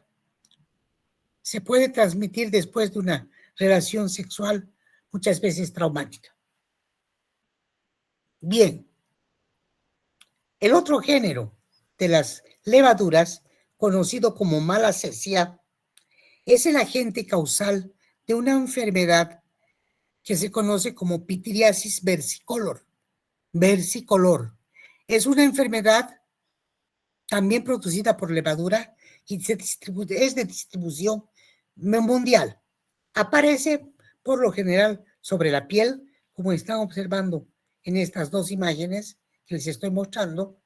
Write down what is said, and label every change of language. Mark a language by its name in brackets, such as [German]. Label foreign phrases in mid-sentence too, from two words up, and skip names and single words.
[Spanish] Se puede transmitir después de una relación sexual muchas veces traumática. Bien, el otro género de las levaduras, conocido como malacesia, es el agente causal de una enfermedad que se conoce como pitiriasis versicolor. Versicolor. Es una enfermedad también producida por levadura y es de distribución mundial. Aparece por lo general sobre la piel, como están observando en estas dos imágenes que les estoy mostrando.